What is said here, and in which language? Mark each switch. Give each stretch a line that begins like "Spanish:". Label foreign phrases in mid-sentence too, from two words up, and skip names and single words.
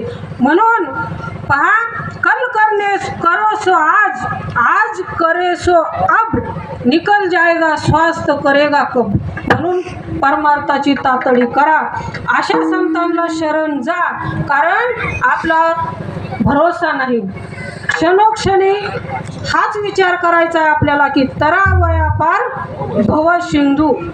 Marathi: म्हणून पहा
Hindi: कल करने करो सो आज, आज करे सो अब, निकल जाएगा स्वास्थ्य करेगा कब.
Marathi: म्हणून परमार्थाची तातडी करा, अशा संतांना शरण जा. कारण आपला भरोसा नाही. क्षणोक्षणी हाच विचार करायचा आहे आपल्याला की तरावया पार भव सिंधू.